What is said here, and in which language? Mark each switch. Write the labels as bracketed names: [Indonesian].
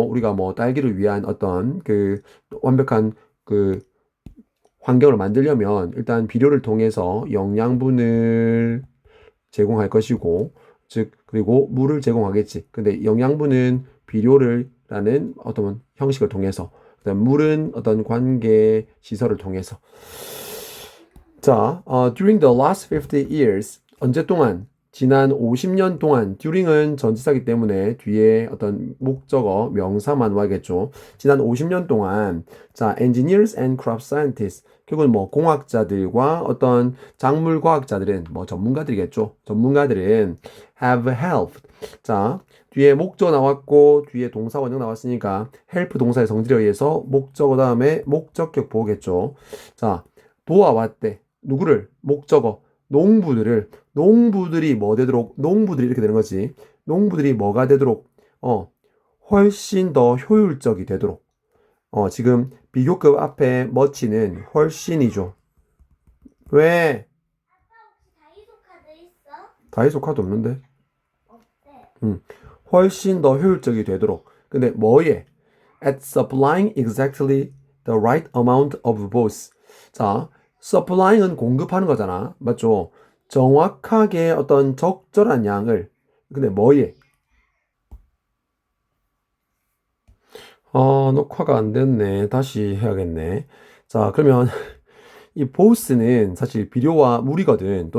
[Korean] 우리가 뭐 딸기를 위한 어떤 그 완벽한 그 환경을 만들려면 일단 비료를 통해서 영양분을 제공할 것이고, 즉, 그리고 물을 제공하겠지. 근데 영양분은 비료를 라는 어떤 형식을 통해서, 그다음 물은 어떤 관계 시설을 통해서. 자, [English] during the last 50 years, [Korean] 언제 동안? 지난 50년 동안, during은 전치사기 때문에 뒤에 어떤 목적어, 명사만 와야겠죠. 지난 50년 동안, 자, [English] engineers and crop scientists, [Korean] 결국은 뭐 공학자들과 어떤 작물 과학자들은 뭐 전문가들이겠죠. 전문가들은 [English] have helped. [Korean] 자, 뒤에 목적 나왔고 뒤에 동사 원형 나왔으니까 help 동사의 성질에 의해서 목적어 다음에 목적격 보겠죠. 자, 도와왔대. 누구를? 목적어. 농부들이 뭐 되도록, 농부들이 이렇게 되는 거지. 농부들이 뭐가 되도록, 훨씬 더 효율적이 되도록. 지금 비교급 앞에 much는 훨씬이죠. 왜? 다이소 카드 있어? 다이소 카드 없는데? 없대. 훨씬 더 효율적이 되도록. 근데 뭐에? [English] At supplying exactly the right amount of both. [Korean] 자, supplying은 공급하는 거잖아. 맞죠? 정확하게 어떤 적절한 양을. 근데 뭐에? 녹화가 안 됐네. 다시 해야겠네. 자, 그러면 이 보스는 사실 비료와 물이거든.